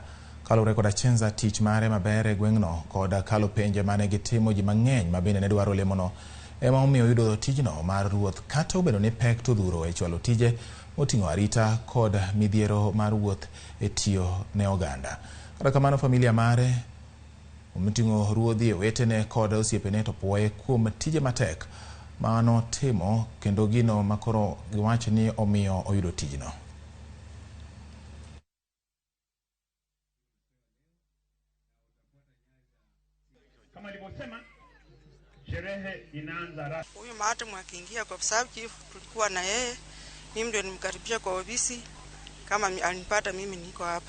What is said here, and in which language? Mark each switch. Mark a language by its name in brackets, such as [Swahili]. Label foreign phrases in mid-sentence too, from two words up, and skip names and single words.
[Luo (Kenya and Tanzania)] Kalure kod Achenza tich mare maber e gweng'no kod kalo penje mane gitimo ji mang'eny ma bende ne dwaro lemono ema omiyo yudo tijno mar ruoth, kata obedo ni pek tudhuro e chwalo tije moting'o arita kod midhiero mar wuoth e tiyo ne oganda. Kata kamano familia mare omiting'o ruodhi wetene kod osiepene to puoye kuom tije matek ma notimo kendo gino makoro giwacho ni omiyo oyudo tijno. [Swahili] Kama nilivyosema, sherehe inaanza rasmi. Huyu mata mwakiingia kwa sababu chief tulikuwa na yeye, mimi ndio nimkaribisha kwa ofisi kama alinipata mimi niko hapa.